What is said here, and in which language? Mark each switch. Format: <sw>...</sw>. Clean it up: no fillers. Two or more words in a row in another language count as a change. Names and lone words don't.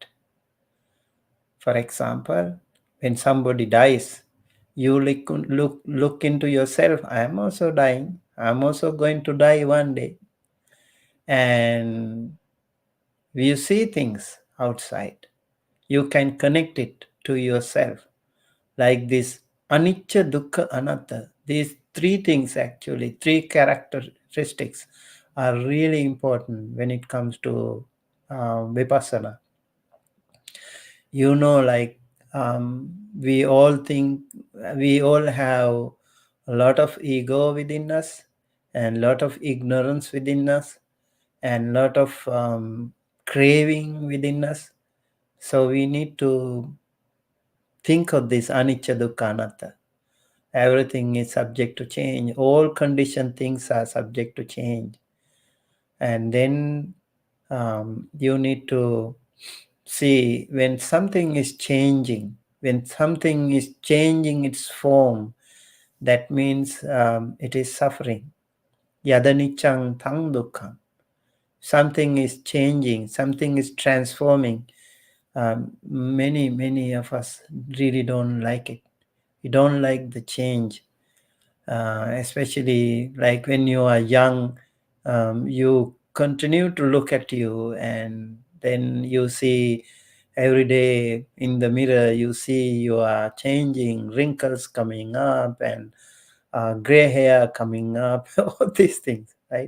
<en>For example, when somebody dies, you look into yourself. I am also dying. I'm also going to die one day. And you see things outside. You can connect it to yourself. Like this</en> <pi>anicca, dukkha, anatta.</pi> <en>These three things actually, three characteristics are really important when it comes to Vipassana. Like we all think, we all have a lot of ego within us and lot of ignorance within us and lot of craving within us. So we need to think of this</en> <pi>anicca, dukkha, anatta.</pi> <en>Everything is subject to change. All conditioned things are subject to change. And then you need to see when something is changing, its form, that means it is suffering.</en> <pi>Yadanichang tang dukkham.</pi> <en>Something is changing, something is transforming. Many of us really don't like it. We don't like the change, especially like when you are young. You continue to look at you, and then you see every day in the mirror, you see you are changing, wrinkles coming up and gray hair coming up, all these things, right?</en>